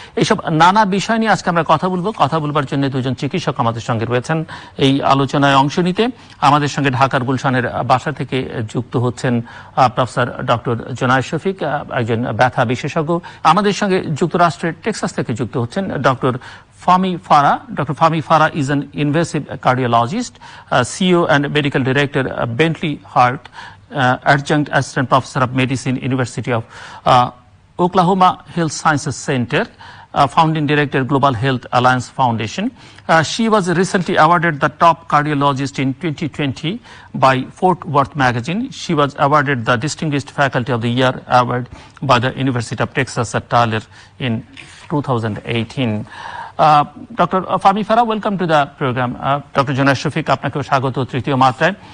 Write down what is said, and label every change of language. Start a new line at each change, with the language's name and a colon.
Bangla: এইসব নানা বিষয় নিয়ে আজকে আমরা কথা বলবার জন্য দুজন চিকিৎসক আমাদের সঙ্গে রয়েছেন এই আলোচনায় অংশ নিতে। আমাদের সঙ্গে ঢাকার গুলশানের বাসা থেকে যুক্ত হচ্ছেন প্রফেসর ডক্টর জোনায়েদ শফিক, একজন ব্যথা বিশেষজ্ঞ। আমাদের সঙ্গে যুক্তরাষ্ট্রের টেক্সাস থেকে যুক্ত হচ্ছেন doctor Fahmi Farah.
English: Dr. Fahmi Farah is an invasive cardiologist, CEO and medical director, Bentley Heart, adjunct assistant professor of medicine, University of Oklahoma Health Sciences Center, founding director, Global Health Alliance Foundation. She was recently awarded the top cardiologist in 2020 by Fort Worth magazine. She was awarded the Distinguished Faculty of the Year award by the University of Texas at Tyler in 2018. Dr. Fahmi Farah, welcome to the program. Dr.
Bangla: Jonaid Shafiq, আপনাকেও স্বাগত তৃতীয় মাত্রায়।